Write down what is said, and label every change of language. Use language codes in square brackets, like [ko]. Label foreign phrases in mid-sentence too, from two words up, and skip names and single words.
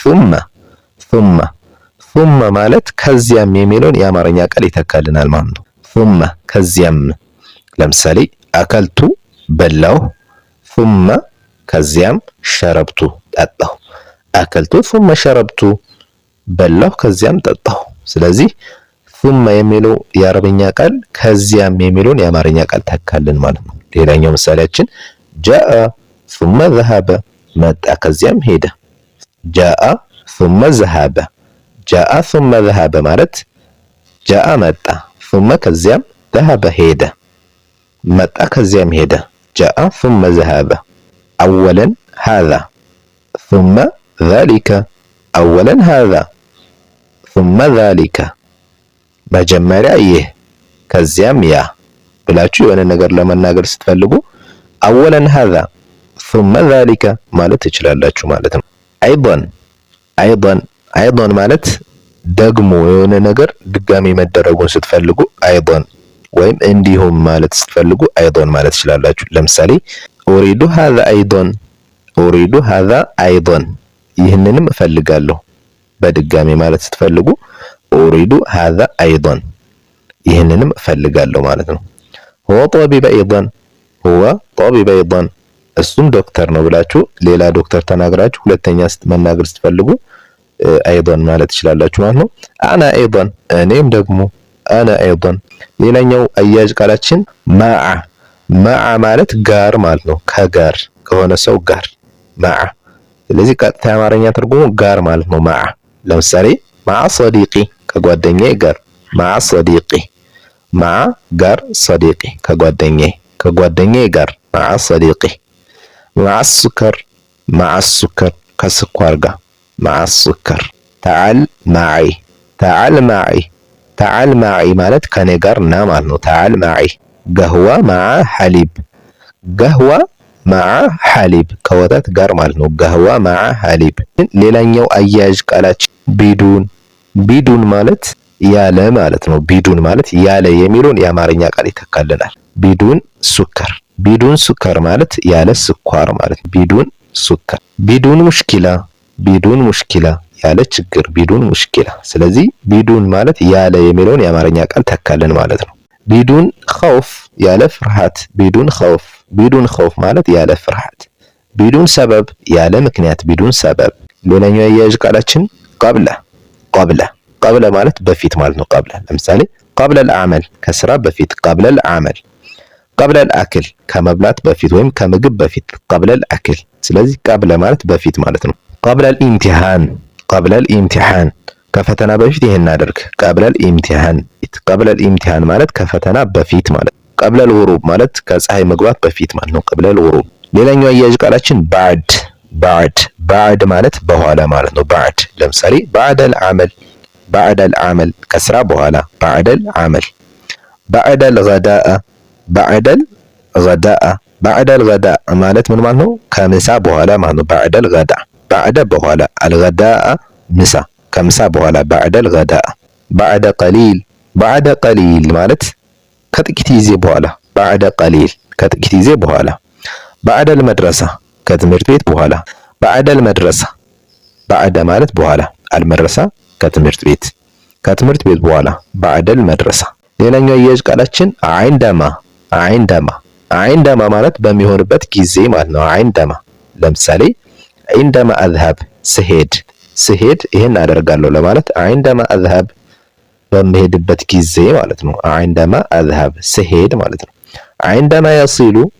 [am] ثم ማለት ከዚያም የሚለውን የአማርኛ ቃል ይተካልናል ማለት ነው። ثم ከዚያም። ለምሳሌ አከልቱ በላሁ ثم ከዚያም ሸረብቱ ጠጣሁ። [ar] أكلت ثم شربت [am] በላሁ ከዚያም ጠጣሁ። ስለዚህ ثم የሚለው የአረበኛ ቃል ከዚያም የሚለውን የአማርኛ ቃል ተካልን ማለት ነው። ሌላኛው ምሳሌያችን [ar] جاء ثم ذهب [am] መጣ ከዚያም ሄደ። [ar] جاء ثم ذهب جاء ثم ذهب [am] ማለት ጃአ መጣ ثم ከዚያም ذهب ሄደ መጣ ከዚያም ሄደ [ar] جاء ثم ذهب أولا هذا ثم ذلك أولا هذا ثم ذلك [am] መጀመሪያ ይህ ከዚያም ያ ብላችሁ የሆነ ነገር ለመናገር ስትፈልጉ [ar] أولا هذا ثم ذلك [am] ማለት ትችላላችሁ ማለት ነው። أيضا ማለት ደግሞ የሆነ ነገር ድጋሚ መደረጉን ስትፈልጉ أيضا ወይም እንዲሁም ማለት ስትፈልጉ أيضا ማለት ትችላላችሁ። ለምሳሌ [ar] أريد هذا أيضا [am] ይህንንም እፈልጋለሁ በድጋሚ ማለት ስትፈልጉ [ar] أريد هذا أيضا [am] ይህንንም እፈልጋለሁ ማለት ነው። هو [ar] طبيب أيضا [am] እሱም ዶክተር ነው ብላችሁ ሌላ ዶክተር ተናግራችሁ ሁለተኛ መናገር ስትፈልጉ أيضا ማለት ትችላላችሁ ማለት ነው። [ar] أنا أيضا [am] እኔም ደግሞ [ar] أنا أيضا [am] ሌላኛው አያያዥ ቃላችን ማዓ ማለት ጋር ማለት ነው። ከጋር ከሆነ ሰው ጋር ማዓ። ስለዚህ ቀጥታ የአማርኛ ትርጉሙ ጋር ማለት ነው ማዓ። ለምሳሌ [ar] مع صديقي [am] ከጓደኛዬ ጋር [ar] مع صديقي مع [am] ጋር صديقي ከጓደኛዬ ጋር [ar] مع صديقي مع السكر [am] ከስኳር ጋር [ar] مع السكر تعال معي [am] ማለት ከኔ ጋር ና ማለት ነው። [ar] تعال معي قهوة مع حليب [am] ከወተት ጋር ማለት ነው። [ar] قهوة مع [am] حليب። ሌላኛው አያያዥ ቃላችን ቢዱን ማለት ያለ ማለት ነው። ቢዱን ማለት ያለ የሚለውን የአማርኛ ቃል ይተካልናል። [ar] بدون سكر [am] ማለት ያለ ስኳር ማለት ነው። [ar] بدون سكر። بدون مشكلة [am] ያለ ችግር [ar] بدون مشكلة። [am] ስለዚህ ቢዱን ማለት ያለ የሚለውን የአማርኛ ቃል ተካልን ማለት ነው። [ar] بدون خوف [am] ያለ ፍርሃት [ar] بدون خوف [am] ማለት ያለ ፍርሃት። [ar] بدون سبب [am] ያለ ምክንያት [ar] بدون سبب። [am] ሌላኛው አያያዥ ቃላችን ቀብለ ማለት በፊት ማለት ነው። ቀብለ ለምሳሌ [ar] قبل العمل [am] ከስራ በፊት [ar] قبل العمل قبل الأكل [am] ከመብላት በፊት ወይም ከምግብ በፊት [ar] قبل الأكل። [am] ስለዚህ ቀብለ ማለት በፊት ማለት ነው። [ar] قبل الامتحان [am] ከፈተና በፊት ይሄን አድርግ [ar] قبل الامتحان [am] ማለት ከፈተና በፊት ማለት። [ar] قبل الغروب [am] ማለት ከፀሐይ መግባት በፊት ማለት ነው። [ar] قبل الغروب። [am] ሌላኛው አያያዥ ቃላችን ባዕድ ማለት በኋላ ማለት ነው። ባዕድ ለምሳሌ [ar] بعد العمل [am] ከስራ በኋላ [ar] بعد العمل بعد الغداء [am] ማለት ምን ማለት ነው? ከምሳ በኋላ ማለት ነው። [ar] بعد الغداء بعد [am] በኋላ الغداء ምሳ ከምሳ በኋላ [ar] بعد الغداء بعد قليل [am] ማለት ከጥቂት ጊዜ በኋላ [ar] بعد قليل [am] ከጥቂት ጊዜ በኋላ [ar] بعد المدرسة [am] ከትምህርት ቤት በኋላ [ar] بعد المدرسة بعد [am] ማለት በኋላ المدرسة ከትምህርት ቤት በኋላ [ar] بعد المدرسة። [am] ሌላኛው አያያዥ ቃላችን አይንደማ ማለት በሚሆንበት ጊዜ ማለት ነው። አይንደማ ለምሳሌ [ar] عندما أذهب [am] ስሄድ ይሄን አደርጋለሁ ለማለት [ar] عندما أذهب [am] በሚሄድበት ጊዜ ማለት ነው። [ar] عندما أذهب [am] ስሄድ ማለት ነው። [ar] عندما يصل